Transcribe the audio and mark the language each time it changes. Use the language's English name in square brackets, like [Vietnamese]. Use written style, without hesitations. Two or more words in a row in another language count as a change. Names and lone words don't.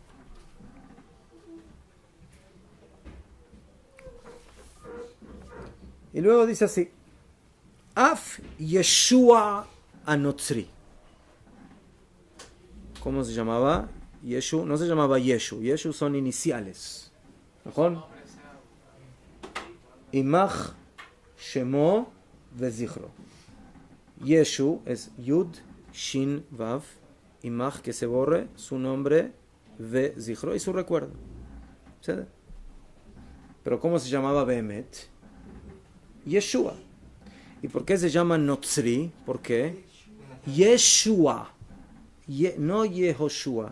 [Spanish] Y luego dice así, [Hebrew] אף ישוע הנוצרי. [Spanish] ¿Cómo se llamaba? Yeshu, no se llamaba Yeshu. Yeshu son iniciales. ¿No? [Hebrew] ימח שמו וזכרו. [Spanish] Yeshu es [Hebrew] יוד שין וו. [Spanish] Imach, que se borre, su nombre, Vezichro y su recuerdo. ¿Sí? Pero ¿cómo se llamaba Behemet? Yeshua. ¿Y por qué se llama Notzri? ¿Por qué? Yeshua. No Yehoshua.